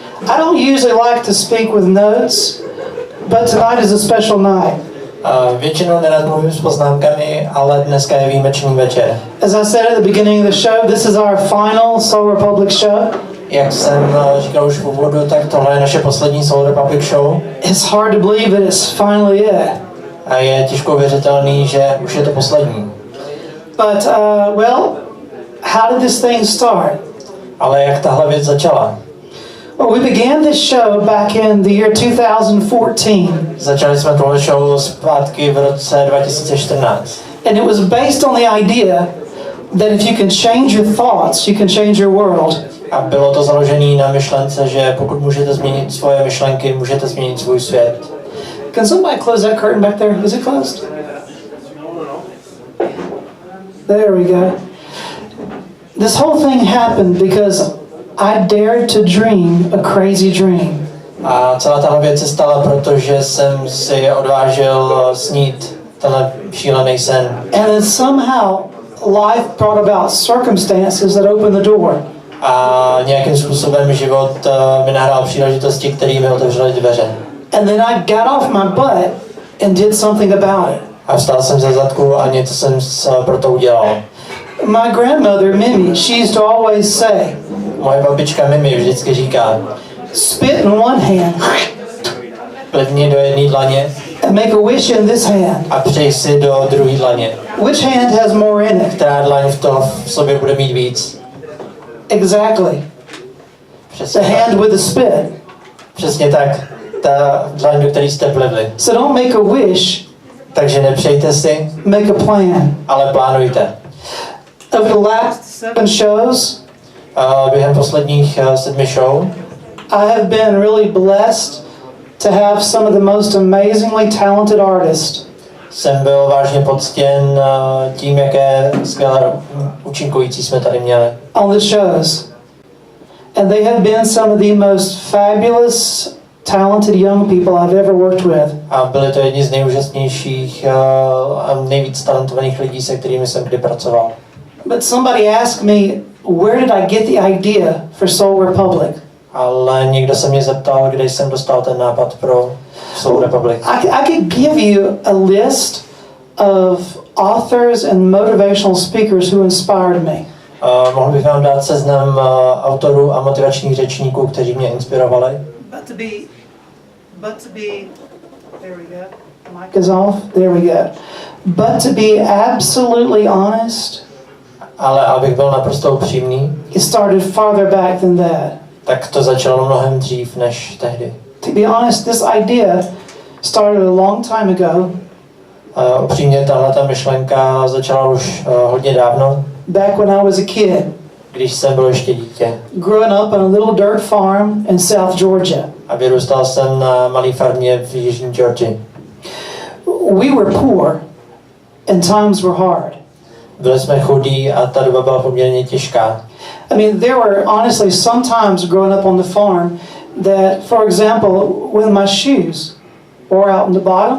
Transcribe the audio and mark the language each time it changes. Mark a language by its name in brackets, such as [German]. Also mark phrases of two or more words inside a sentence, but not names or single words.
[English] I don't usually like to speak with notes, but tonight is a special night. [Czech] Většinou nerad mluvím s poznámkami, ale dneska je výjimečný večer. [English] As I said at the beginning of the show, this is our final Soul Republic show. [Czech] Jak jsem říkal už v úvodu, tak tohle je naše poslední Soul Republic show. [English] It's hard to believe that it's finally it. [Czech] A je těžko věřitelný, že už je to poslední. [English] But, well, how did this thing start? [Czech] Ale jak tahle věc začala? [English] Well, we began this show back in the year 2014. [Czech] Začali jsme tohle show zpátky v roce 2014. [English] And it was based on the idea that if you can change your thoughts, you can change your world. [Czech] A bylo to založené na myšlence, že pokud můžete změnit svoje myšlenky, můžete změnit svůj svět. [English] Can somebody close that curtain back there? Is it closed? There we go. This whole thing happened because I dared to dream a crazy dream. [Czech] A celá tahle věc se stala, protože jsem si odvážil snít tenhle šílený sen. [English] And then somehow life brought about circumstances that opened the door. [Czech] A nějakým způsobem život mi nahrál příležitosti, které mi otevřely dveře. [English] And then I got off my butt and did something about it. [Czech] A vstal jsem ze zadku a něco jsem pro to udělal. [English] My grandmother, Mimi, she used to always say, [Czech] Moje babička Mimi vždycky říká, [English] spit in one hand [Czech] plivni do jedné dlaně [English] and make a wish in this hand. [Czech] a přej si do druhé dlaně. [English] Which hand has more in it? [Czech] Která dlaň v sobě bude mít víc? [English] Exactly. [Czech] Přesně [English] The [Czech] tak. [English] hand with the spit. [Czech] Přesně tak. Ta dlaň, do které jste plivli. [English] So don't make a wish, [Czech] Takže nepřejte si, [English] make a plan. [Czech] ale plánujte. [English] Over the last 7 shows, [Czech] Během posledních 7 show [English] I have been really blessed to have some of the most amazingly talented artists. [Czech] jsem byl vážně poctěn tím, jaké skvělé účinkující jsme tady měli. [English] On the shows. And they have been some of the most fabulous, talented young people I've ever worked with. [Czech] A byli to jedni z nejúžasnějších a nejvíc talentovaných lidí, se kterými jsem kdy pracoval. [English] But somebody asked me, where did I get the idea for Soul Republic? [Czech] Ale někdo se mě zeptal, kde jsem dostal ten nápad pro Soul Republic. [English] I could give you a list of authors and motivational speakers who inspired me. [Czech] Mohl bych vám dát seznam autorů a motivačních řečníků, kteří mě inspirovali. [English] But to be, there we go. The mic is off. There we go. But to be absolutely honest, [Czech] Ale abych byl naprosto upřímný, [English] it started farther back than that. [Czech] tak to začalo mnohem dřív než tehdy. [English] To be honest, this idea started a long time ago. [Czech] Upřímně tahleta myšlenka začala už hodně dávno, [English] Back when I was a kid, [Czech] když jsem byl ještě dítě. [English] growing up on a little dirt farm in South Georgia. [Czech] A vyrůstal jsem na malé farmě v jižní Georgii. [English] We were poor and times were hard. [Czech] Byli jsme chudí a ta doba byla poměrně těžká. [English] I mean, there were honestly some times growing up on the farm that, for example, when my shoes wore out in the bottom,